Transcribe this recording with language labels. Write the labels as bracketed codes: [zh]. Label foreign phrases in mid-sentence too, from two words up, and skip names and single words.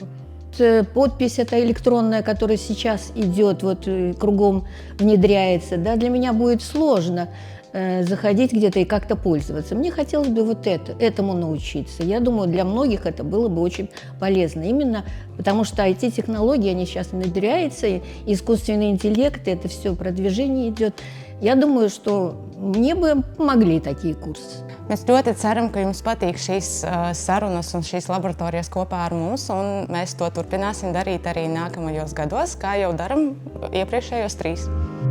[ru] Подпись эта электронная, которая сейчас идет, вот кругом внедряется, да, для меня будет сложно заходить где-то и как-то пользоваться. Мне хотелось бы вот этому научиться. Я думаю, для многих это было бы очень полезно. Именно потому что IT-технологии, они сейчас внедряются, и искусственный интеллект, это все продвижение идет. Я думаю, что мне бы помогли такие курсы. [lv] Mēs ļoti ceram, ka jums patīk šīs sarunas un šīs laboratorijas kopā ar mums, un mēs to turpināsim darīt arī nākamajos gados, kā jau daram iepriekšējos 3.